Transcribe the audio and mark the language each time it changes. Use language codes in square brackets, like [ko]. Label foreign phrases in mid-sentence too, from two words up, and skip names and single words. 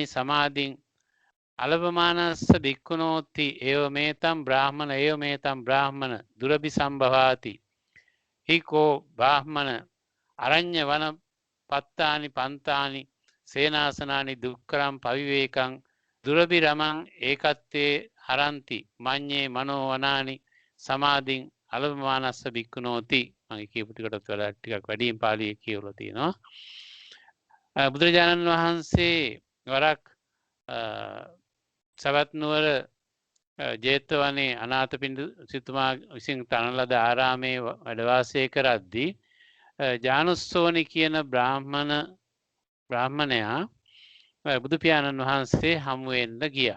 [pi] समाधिं अलभमानस्य भिक्खुनोति एवमेतं ब्राह्मण दुरभि संभवाति हि को ब्राह्मण अरण्य वन पत्तानि पंतानि सेनासनानि दुःखरं पविवेकं दुरभिरमं एकत्ते हरन्ति मन्ये मनो वनानि समाधिं අලභමානස්ස භික්ඛුනෝති. [si] මම කියපු ටිකටත් වඩා ටිකක් වැඩියෙන් පාළියේ කියවලා තියෙනවා. බුදුරජාණන් වහන්සේ වරක් සවැත් නුවර ජේතවනේ අනාථපිණ්ඩික සිටුමා විසින් තනන ලද ආරාමේ වැඩ වාසය කරද්දී ජානුස්සෝනි කියන බ්‍රාහ්මණයා බුදු පියාණන් වහන්සේ හමු වෙන්න ගියා.